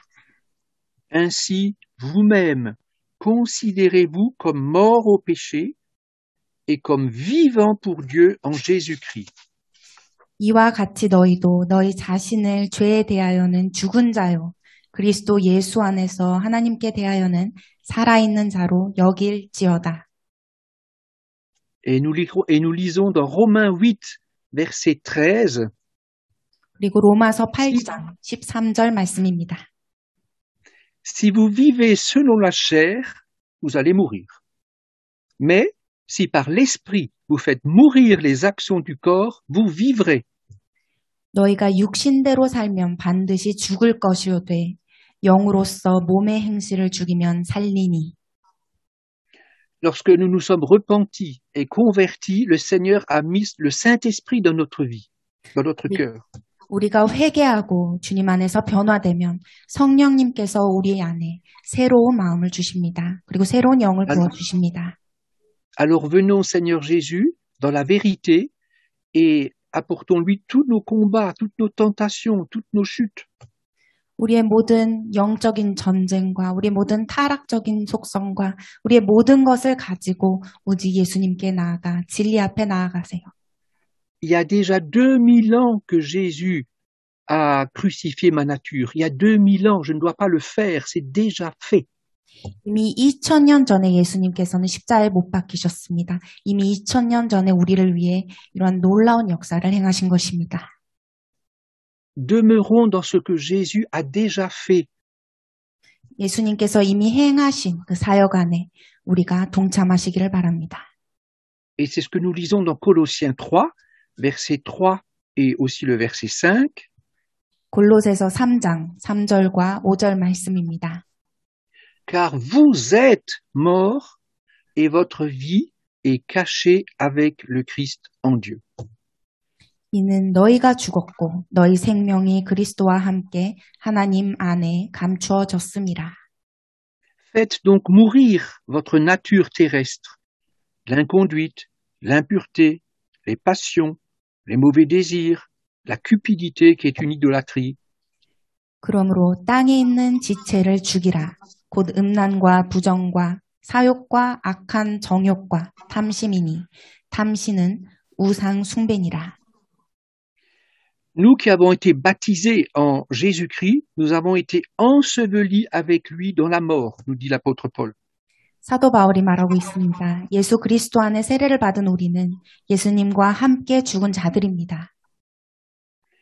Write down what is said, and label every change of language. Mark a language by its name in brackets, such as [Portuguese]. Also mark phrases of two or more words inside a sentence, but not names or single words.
[French] Ainsi, vous-même, considérez-vous comme morts au péché et comme vivants pour Dieu en Jésus-Christ. [Korean] 이와 같이 너희도 너희 자신을 죄에 대하여는 죽은 자요 그리스도 예수 안에서 하나님께 대하여는 살아있는 자로 여길지어다. [French] Et nous lisons dans Romains 8, verset 13. [Korean] 그리고 로마서 8장 13절 말씀입니다. [French] Si vous vivez selon la chair, vous allez mourir. Mais si par l'esprit vous faites mourir les actions du corps, vous vivrez. [Korean] 너희가 육신대로 살면 반드시 죽을 것이오되 영으로서 몸의 행실을 죽이면 살리니. [French] Lorsque nous nous sommes repentis et convertis, le Seigneur a mis le Saint-Esprit dans notre vie, dans notre cœur. [Korean] 우리가 회개하고 주님 안에서 변화되면 성령님께서 우리 안에 새로운 마음을 주십니다. 그리고 새로운 영을 부어주십니다. [French] Alors venons Seigneur Jésus dans la vérité et apportons-lui tous nos combats, toutes nos tentations, toutes nos chutes. [Korean] 우리의 모든 영적인 전쟁과 우리의 모든 타락적인 속성과 우리의 모든 것을 가지고 오직 예수님께 나아가 진리 앞에 나아가세요. [French] Il y a déjà 2000 ans que Jésus a crucifié ma nature. Il y a 2000 ans, je ne dois pas le faire, c'est déjà fait. [Korean] 이미 2000년 전에 예수님께서는 십자가에 못 박히셨습니다. 이미 2000년 전에 우리를 위해 이러한 놀라운 역사를 행하신 것입니다. [French] Demeurons dans ce que Jésus a déjà fait. [Korean] 예수님께서 이미 행하신 그 사역 안에 우리가 동참하시기를 바랍니다. [French] Et c'est ce que nous lisons dans Colossiens 3, verset 3 et aussi le verset 5. [Korean] 골로새서 3장 3절과 5절 말씀입니다. [French] Car vous êtes morts et votre vie est cachée avec le Christ en Dieu. [Korean] 이는 너희가 죽었고 너희 생명이 그리스도와 함께 하나님 안에 감추어졌음이라. [French] Faites donc mourir votre nature terrestre, l'inconduite, l'impureté, les passions, les mauvais désirs, la cupidité qui est une idolâtrie. [Korean] 그러므로 땅에 있는 지체를 죽이라. 곧 음란과 부정과 사욕과 악한 정욕과 탐심이니 탐심은 우상 숭배니라. [French] Nous qui avons été baptisés en Jésus-Christ, nous avons été ensevelis avec lui dans la mort, nous dit l'apôtre Paul. [Korean] 사도 바울이 말하고 있습니다. 예수 그리스도 안에 세례를 받은 우리는 예수님과 함께 죽은 자들입니다.